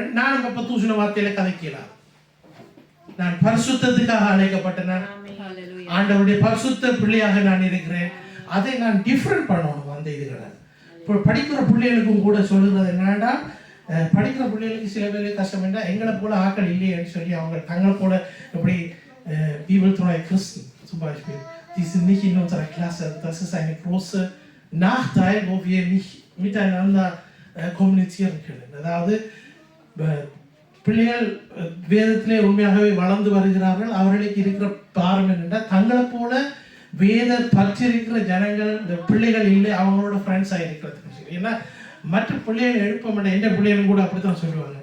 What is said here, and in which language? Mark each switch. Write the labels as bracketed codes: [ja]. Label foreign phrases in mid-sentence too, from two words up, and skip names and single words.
[ta] நான் அப்ப தூஷண வார்த்தையில கதைக்கலாம். நான் பரிசுத்தத்துக்காக அழைக்கப்பட்டேன். ஆண்டவருடைய பரிசுத்த பிள்ளையாக நான் இருக்கிறேன். அதை நான் டிஃபரெண்ட் பண்ணணும். அந்த இதுகளை இப்போ படிக்கிற பிள்ளைகளுக்கும் கூட சொல்லுறது என்னன்னா, படிக்கிற பிள்ளைகளுக்கு சில பேருக்கு கஷ்டம் என்றா எங்களை போல ஆக்கள் இல்லையேன்னு சொல்லி அவங்க தங்களை போல எப்படி [de] bibeltreue Christen zum Beispiel, die sind nicht in unserer Klasse. Das ist ein großer Nachteil, wo wir nicht miteinander kommunizieren können. [ta] அதாவது பிள்ளைகள் வேதத்திலே உண்மையாகவே வளர்ந்து வருகிறார்கள். அவர்களுக்கு இருக்கிற பாரம் என்னென்னா, தங்களை போல வேத பற்றிருக்கிற ஜனங்கள் இந்த பிள்ளைகள் இல்லை, அவங்களோட ஃப்ரெண்ட்ஸாக இருக்கிறதுக்கு சரி. ஏன்னா மற்ற பிள்ளைகள் எழுப்ப மாட்டேன், எந்த பிள்ளைகளும் கூட அப்படித்தான் சொல்லுவாங்க.